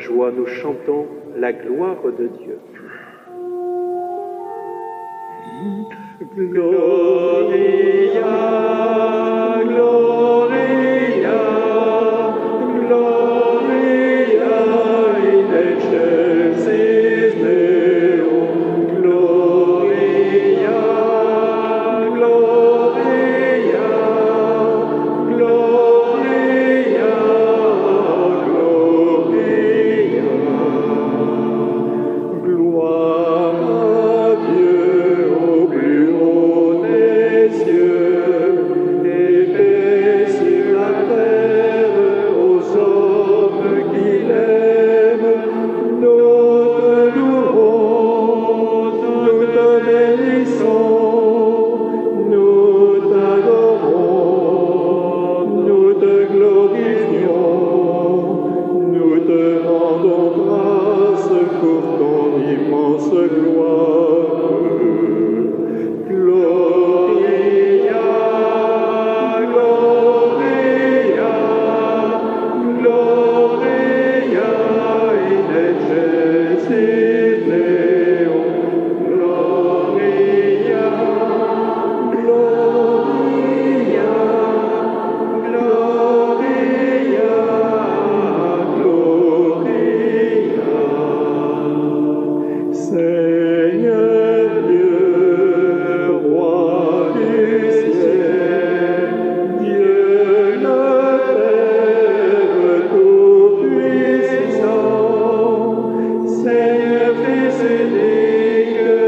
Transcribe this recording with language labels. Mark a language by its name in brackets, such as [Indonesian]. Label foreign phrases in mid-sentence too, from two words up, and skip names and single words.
[French] Alors nous chantons la gloire de Dieu. [Latin] Gloria, Gloria, Gloria in excelsis Deo. Gloria, Gloria, Gloria, Gloria. [French] Gloire à Dieu au plus haut des cieux, et paix sur la terre aux hommes qu'il aime. Nous te louons, nous te bénissons, nous t'adorons, nous te glorifions, nous te rendons grâce pour ton immense gloire. [Latin] Gloria, Gloria, Gloria in excelsis Deo. Gloria, Gloria, Gloria, Gloria. [French] Seigneur Dieu, roi du ciel, Dieu le Père tout-puissant, Seigneur Fils unique,